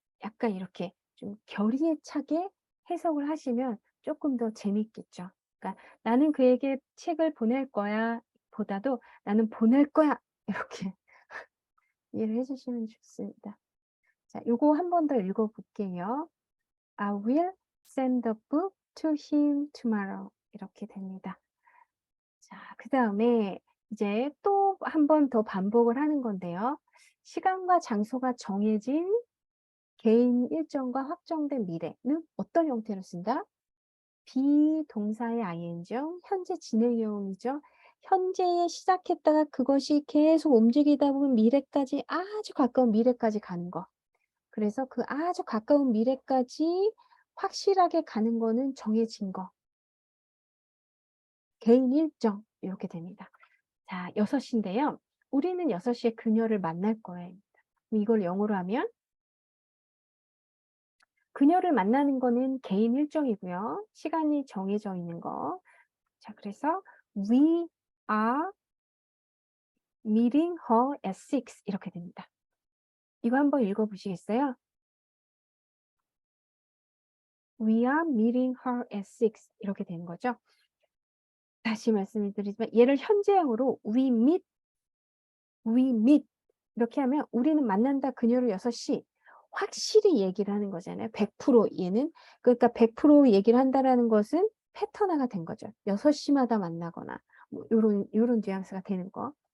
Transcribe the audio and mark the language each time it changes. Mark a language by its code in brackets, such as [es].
[ko] 약간 이렇게 좀 결의에 차게 해석을 하시면 조금 더 재밌겠죠. 그러니까 나는 그에게 책을 보낼 거야 보다도 나는 보낼 거야 이렇게 이해를 해주시면 좋습니다. 자, 요거 한 번 더 읽어볼게요. [en] I will send the book to him tomorrow. [ko] 이렇게 됩니다. 자, 그 다음에 이제 또 한 번 더 반복을 하는 건데요. 시간과 장소가 정해진 개인 일정과 확정된 미래는 어떤 형태로 쓴다? 비동사의 ing형, 현재 진행형이죠. 현재에 시작했다가 그것이 계속 움직이다 보면 미래까지 아주 가까운 미래까지 가는 거. 그래서 그 아주 가까운 미래까지 확실하게 가는 거는 정해진 거. 개인 일정 이렇게 됩니다. 자, 6시인데요. 우리는 6시에 그녀를 만날 거예요. 이걸 영어로 하면 그녀를 만나는 거는 개인 일정이고요. 시간이 정해져 있는 거. 자, 그래서 [en] we are meeting her at 6 [ko] 이렇게 됩니다. 이거 한번 읽어보시겠어요? [en] We are meeting her at 6 [ko] 이렇게 되는 거죠. 다시 말씀을 드리지만 얘를 현재형으로 [en] we meet [ko] 이렇게 하면 우리는 만난다 그녀를 6시 확실히 얘기를 하는 거잖아요. 100% 얘는. 그러니까 100% 얘기를 한다라는 것은 패턴화가 된 거죠. 6시마다 만나거나 뭐 요런 뉘앙스가 되는 거.